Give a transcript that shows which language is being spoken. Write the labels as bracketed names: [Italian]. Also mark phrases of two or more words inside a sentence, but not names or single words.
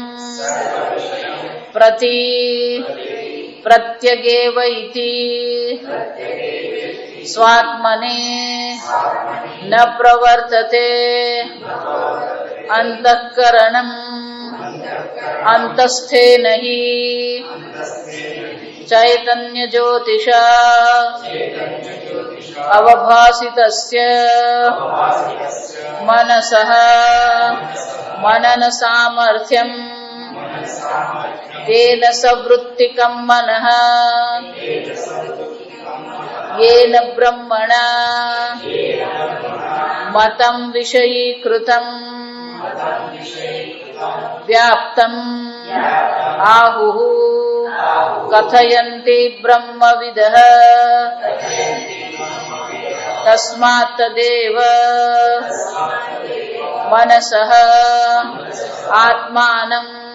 [Sanskrit] પ્રતિ પ્રત્યગેવ ઇતિ સ્વાત્મને ન પ્રવર્તતે અંતઃકરણમ અંતસ્થેન હિ ચૈતન્ય જ્યોતિષા અવભાસિતસ્ય મનસઃ મનન સામર્થ્યમ તેન સવૃત્તિકમ મનઃ येन ब्रह्मणा मतं विषयीकृतं व्याप्तं आहुः कथयन्ति ब्रह्मविदः तस्मात् तदेव मनसः आत्मानं